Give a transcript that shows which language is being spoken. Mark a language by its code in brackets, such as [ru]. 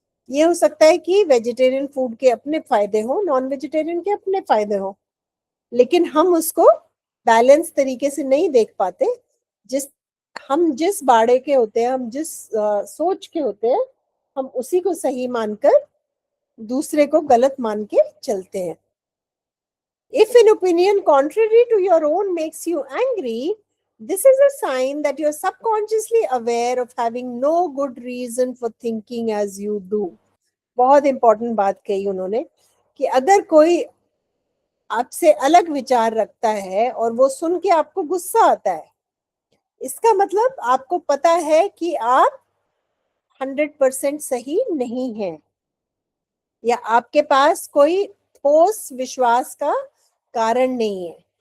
[hi] ये हो सकता है कि वेजिटेरियन फूड के अपने फायदे हो, नॉन वेजिटेरियन के अपने फायदे हो, लेकिन हम उसको बैलेंस तरीके से नहीं देख पाते। जिस बाड़े के होते हैं, हम जिस सोच के होते हैं, हम उसी को सही मानकर दूसरे को गलत मान के चलते हैं। [en] If an opinion contrary to your own makes you angry, this is a sign that you're subconsciously aware of having no good reason for thinking as you do. [hi] बहुत इंपॉर्टेंट बात कही उन्होंने कि अगर कोई आपसे अलग विचार रखता है और वो सुन के आपको गुस्सा आता है, इसका मतलब आपको पता है कि आप 100% सही नहीं है, या आपके पास कोई ठोस विश्वास का कारण नहीं है।